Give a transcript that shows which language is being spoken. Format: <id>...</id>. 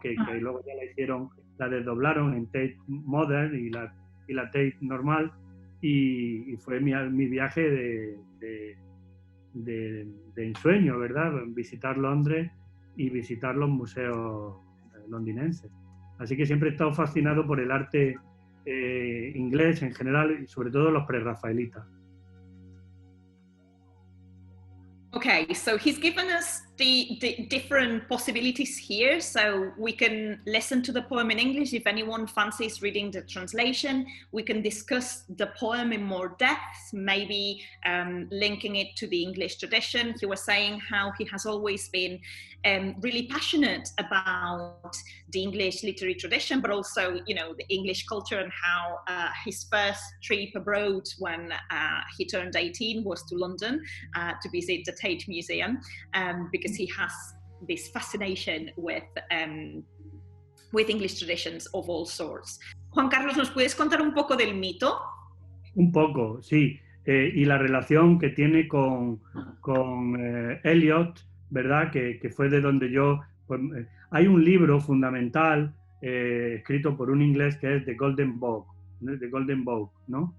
<es>Que luego ya la desdoblaron en Tate Modern y la Tate normal, y fue mi viaje de ensueño, ¿verdad? Visitar Londres y visitar los museos londinenses. Así que siempre he estado fascinado por el arte inglés en general y sobre todo los prerrafaelitas.</es> <en>Okay, so he's given us the different possibilities here, so we can listen to the poem in English. If anyone fancies reading the translation, we can discuss the poem in more depth, maybe linking it to the English tradition. He was saying how he has always been really passionate about the English literary tradition, but also, you know, the English culture, and how his first trip abroad when he turned 18 was to London to visit the Tate Museum, because he has this fascination with English traditions of all sorts.</en> <es>Juan Carlos, ¿nos puedes contar un poco del mito? Un poco, sí. Y la relación que tiene con Eliot, ¿verdad? Que fue de donde yo... Pues, hay un libro fundamental escrito por un inglés que es The Golden Bough, ¿no?</es>